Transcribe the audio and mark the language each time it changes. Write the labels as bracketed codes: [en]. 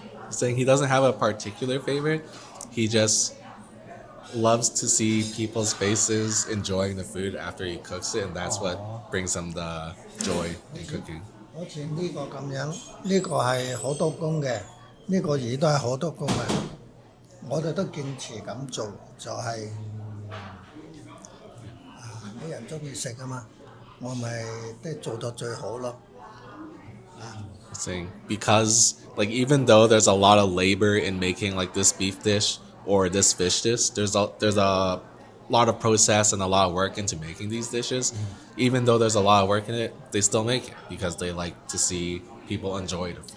[en] Saying he doesn't have a particular favorite. He just loves to see people's faces enjoying the food after he cooks it, and that's what brings him the joy in cooking. [yue] 好似呢個咁樣，呢個係好多工嘅，呢個魚都係好多工嘅。我哋都堅持咁做，就係啲人中意食啊嘛，我咪即係做到最好咯。 [en] Saying because like even though there's a lot of labor in making like this beef dish or this fish dish, there's a lot of process and a lot of work into making these dishes. Even though there's a lot of work in it, they still make it because they like to see people enjoy it.